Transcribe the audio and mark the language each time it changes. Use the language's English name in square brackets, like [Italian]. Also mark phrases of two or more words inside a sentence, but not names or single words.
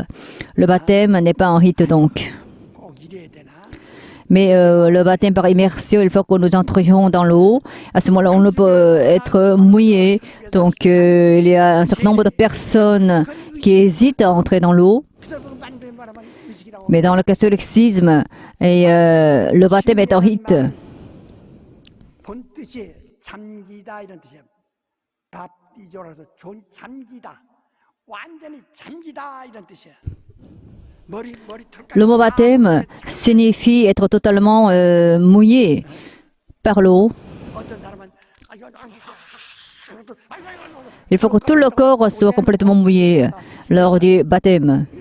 [French] Le baptême n'est pas un rite, donc. Mais le baptême par immersion, il faut que nous entrions dans l'eau. À ce moment-là, on ne peut être mouillé. Donc, il y a un certain nombre de personnes qui hésitent à entrer dans l'eau. Mais dans le catholicisme, le baptême est un rite. [Korean] 잠기다 이런 뜻이에요. 밥 이조라서 잠기다. 완전히 잠기다 이런 뜻이에요. [French] Le mot baptême signifie être totalement mouillé par l'eau. Il faut que tout le corps soit complètement mouillé lors du baptême.